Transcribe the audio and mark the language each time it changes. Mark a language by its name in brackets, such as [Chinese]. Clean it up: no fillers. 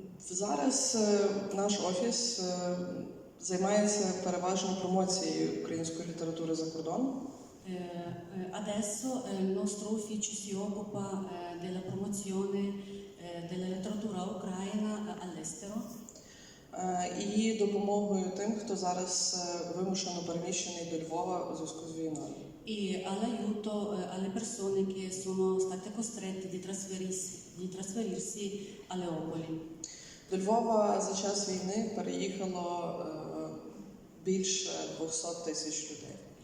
[Ukrainian] Зараз наш офіс займається переважно промоцією української літератури за кордоном. [Italian] Adesso il nostro ufficio si occupa della promozione della letteratura ucraina all'estero. [Ukrainian] І допомогою тим, хто зараз вимушено переміщений до Львова у зв'язку з війною. [Italian] E all'aiuto alle persone che sono state costrette di trasferirsi a Leopoli. [Ukrainian] До Львова за час війни переїхало більше 200 тисяч людей.